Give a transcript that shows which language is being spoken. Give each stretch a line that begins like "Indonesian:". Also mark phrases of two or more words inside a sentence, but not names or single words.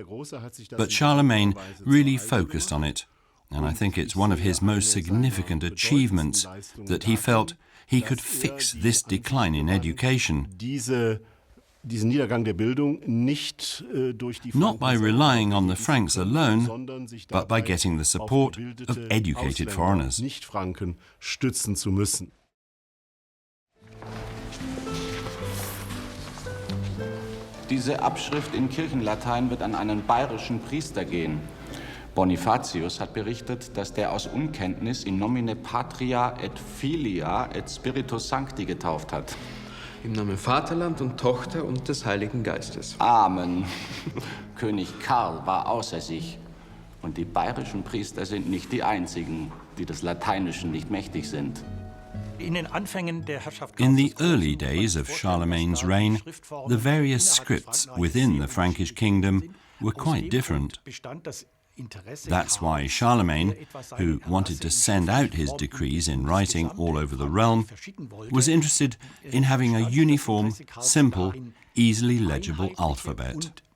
English: But Charlemagne really focused on it, and I think it's one of his most significant achievements that he felt he could fix this decline in education, not by relying on the Franks alone, but by getting the support of educated foreigners.
German: Diese Abschrift in Kirchenlatein wird an einen bayerischen Priester gehen. Bonifatius hat berichtet, dass der aus Unkenntnis
Latin: in nomine patria et filia et spiritus sancti
German: getauft hat. Im Namen Vaterland und Tochter und des Heiligen Geistes. Amen. König Karl war außer sich. Und die bayerischen Priester sind nicht die einzigen, die des Lateinischen nicht mächtig sind.
English: In the early days of Charlemagne's reign, the various scripts within the Frankish kingdom were quite different. That's why Charlemagne, who wanted to send out his decrees in writing all over the realm, was interested in having a uniform, simple, easily legible alphabet.